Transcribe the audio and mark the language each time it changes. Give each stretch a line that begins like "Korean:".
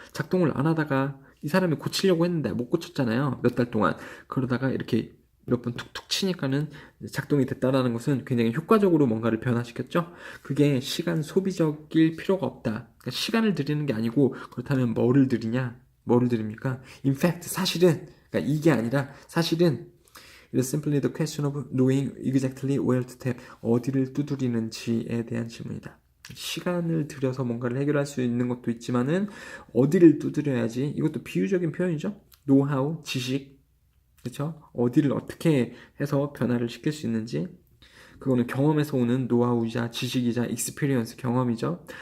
Korean: 작동을 안 하다가 이 사람이 고치려고 했는데 못 고쳤잖아요. 몇 달 동안. 그러다가 이렇게 몇 번 툭툭 치니까는 작동이 됐다라는 것은 굉장히 효과적으로 뭔가를 변화시켰죠. 그게 시간 소비적일 필요가 없다. 그러니까 시간을 들이는 게 아니고 그렇다면 뭐를 들이냐? 뭐를 들입니까?
English: In fact,
Korean: 사실은 그러니까 이게 아니라 사실은
English: It is simply the question of knowing exactly where to tap.
Korean: 어디를 두드리는지에 대한 질문이다. 시간을 들여서 뭔가를 해결할 수 있는 것도 있지만은 어디를 두드려야지 이것도 비유적인 표현이죠. 노하우, 지식, 그렇죠? 어디를 어떻게 해서 변화를 시킬 수 있는지 그거는 경험에서 오는 노하우이자 지식이자 익스피리언스 경험이죠.